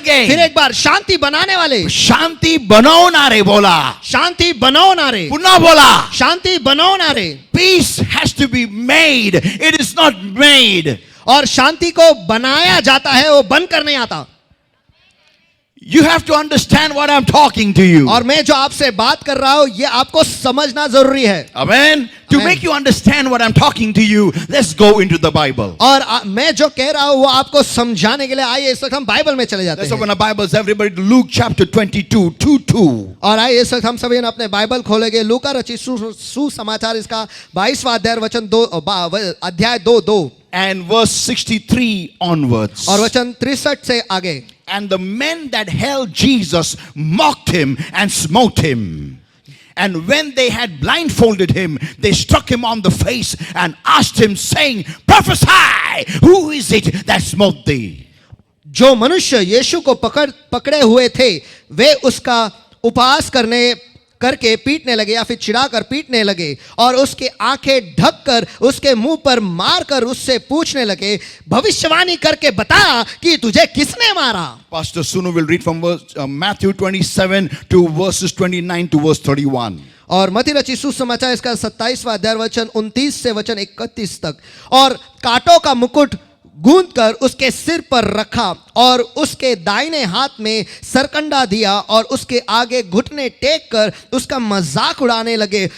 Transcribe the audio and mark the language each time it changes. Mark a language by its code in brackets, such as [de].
[en] again. [hi] एक बार, शांति बनाने वाले. [mr] शांती बनवणारे बोला. शांति बनवणारे. पुन्हा बोला. शांति बनवणारे. [en] Peace has to be made. It is not made. [hi] और शांति को बनाया जाता है, वो बनकर नहीं आता. [en] You have to understand what I'm talking to you. [hi] और मैं जो आपसे बात कर रहा हूं ये आपको समझना जरूरी है. [en] Amen. To Amen. make you understand what I'm talking to you, let's go into the Bible. [hi] और मैं जो कह रहा हूं वो आपको समझाने के लिए आइए इस वक्त हम बाइबल में चले जाते [en] Let's [hi] हैं. [en] open our Bibles, everybody, to Luke chapter 22, 2:2. [hi] और आइए इस वक्त हम सभी अपने बाइबल खोलेंगे. लूका रचित सुसमाचार इसका 22वां अध्याय वचन 2 अध्याय 2:2 [en] And verse 63 onwards. [hi] और वचन 63 से आगे. [en] And the men that held Jesus mocked him and smote him. And when they had blindfolded him, they struck him on the face and asked him, saying, Prophesy, who is it that smote thee? [hi] जो मनुष्य यीशु को पकड़े हुए थे वे उसका उपहास करके पीटने लगे या फिर चिढ़ाकर पीटने लगे और उसके आंखें ढककर उसके मुंह पर मारकर उससे पूछने लगे, भविष्यवाणी करके बता कि तुझे किसने मारा. [en] Pastor Sunu will read from Matthew 27 to verses 29 to verse 31. [hi] और मत्ती रचित सुसमाचार इसका 27वां अध्याय वचन 29 से वचन 31 तक. और कांटों का मुकुट गूंद कर उसके सिर पर रखा और उसके दाहिने हाथ में सरकंडा दिया और उसके आगे घुटने टेक कर उसका मजाक उड़ाने लगे.